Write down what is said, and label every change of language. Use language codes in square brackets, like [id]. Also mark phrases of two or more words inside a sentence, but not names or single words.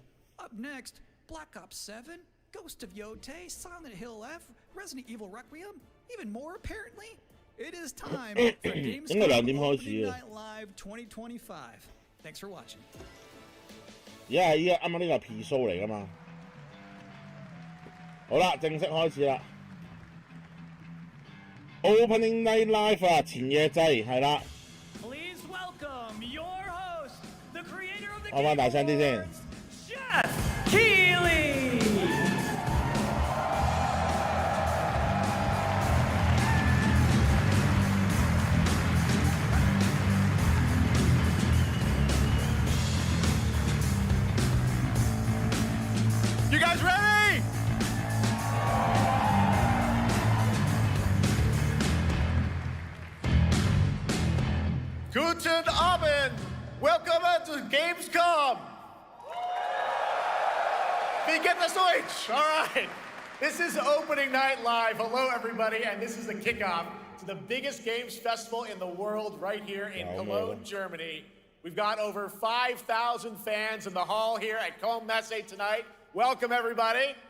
[en] Up next, Black Ops 7, Ghost of Yotei, Silent Hill F, Resident Evil Requiem, even more apparently. It is time for Gamescom Opening Night Live 2025. Thanks for watching. [yue] 依家啱啱呢個係 P show 嚟㗎嘛？好啦，正式開始啦。Opening Night Live 啊，前夜祭係啦。 [en] Please welcome your host, the creator of the [yue] 開返大聲啲先。 [en] Jeff Keighley. You guys ready? [de] Guten Abend. [en] Welcome to Gamescom. [de] Wie geht das Deutsch? [en] All right. This is opening night live. Hello, everybody, and this is the kickoff to the biggest games festival in the world right here in Cologne, Germany. We've got over 5,000 fans in the hall here at Cologne Messe tonight. Welcome, everybody.